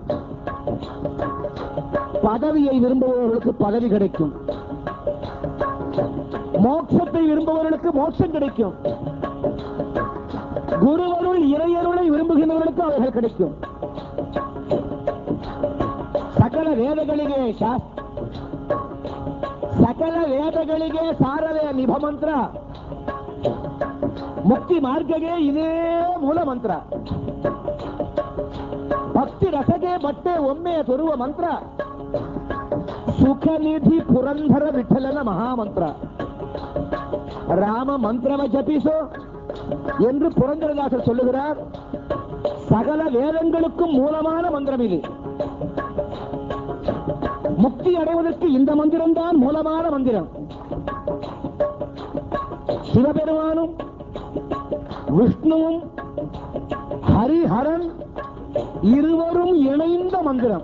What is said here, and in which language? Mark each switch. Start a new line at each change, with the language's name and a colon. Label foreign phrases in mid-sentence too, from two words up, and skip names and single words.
Tamil: பதவியை விரும்புபவர்களுக்கு பதவி கிடைக்கும், மோட்சத்தை விரும்புபவர்களுக்கு மோட்சம் கிடைக்கும், குருவருள் இறையருளை விரும்புகின்றவர்களுக்கு அவர்கள் கிடைக்கும்.
Kannada: சகல ವೇದಗಳಿಗೆ ಸಕಲ ವೇದಗಳಿಗೆ ಸಾರವೇ ನಿಭ ಮಂತ್ರ, ಮುಕ್ತಿ ಮಾರ್ಗಗೆ ಇದೇ ಮೂಲ ಮಂತ್ರ, ಭಕ್ತಿ ರಸಗೆ ಬಟ್ಟೆ ಒಮ್ಮೆ ತೋರುವ ಮಂತ್ರ, ಸುಖ ನಿಧಿ ಪುರಂದರ ವಿಠಲನ ಮಹಾಮಂತ್ರ. ರಾಮ ಮಂತ್ರವ ಜಪಿಸೋ
Tamil: என்று புரந்தரதாசர் சொல்லுகிறார். சகல வேதங்களுக்கும் மூலமான மந்திரம் இது. முக்தி அடைவதற்கு இந்த மந்திரம் தான் மூலமான மந்திரம். சிவபெருமானும் விஷ்ணுவும் ஹரிஹரன் இருவரும் இணைந்த மந்திரம்.